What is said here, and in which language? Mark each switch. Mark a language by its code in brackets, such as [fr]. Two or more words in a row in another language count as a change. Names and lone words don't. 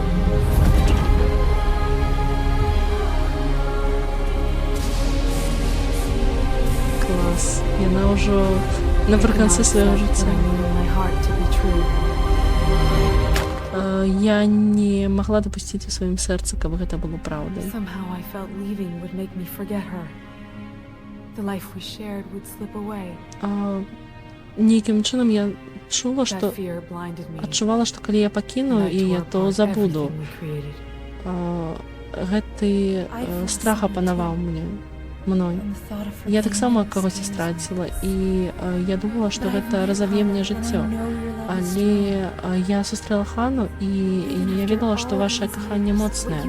[be] Яна ўжо напрыканцы свайго жыцця. Я не магла дапусціць у сваім сэрцы, каб гэта было праўдай. [en] Somehow I felt leaving would make me forget her. The life we shared would slip away. [be] Нейкім чынам я чула, што [en] That fear blinded me. [be] адчувала, што калі я пакіну [en] And I [be] яе, [en] tore [be] то [en] apart [be] забуду. [en] everything we created. [be] Гэты страх апанаваў мной. Я таксама кагосьці страціла, і я думала, што гэта разаб'е мне жыццё. Але я сустрэла Хану, і я ведала, што вашае каханне моцнае.